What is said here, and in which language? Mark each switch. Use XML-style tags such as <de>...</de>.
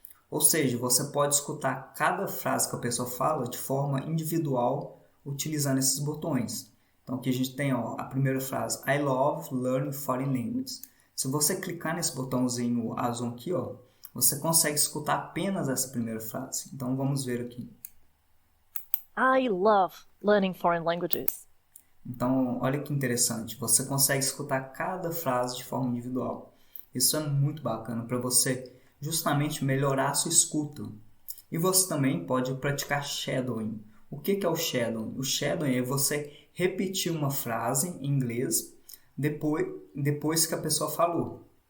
<pt>Ou seja, você pode escutar cada frase que a pessoa fala de forma individual utilizando esses botões. Então aqui a gente tem, ó, a primeira frase,</pt> <en>I love learning foreign languages.</en> <pt>Se você clicar nesse botãozinho azul aqui, ó, você consegue escutar apenas essa primeira frase. Então vamos ver aqui.</pt> <en>I love learning foreign languages.</en> <pt>Então olha que interessante, você consegue escutar cada frase de forma individual. Isso é muito bacana para você justamente melhorar a sua escuta. E você também pode praticar shadowing. O que é o shadowing? O shadowing é você repetir uma frase em inglês depois que a pessoa falou.</pt>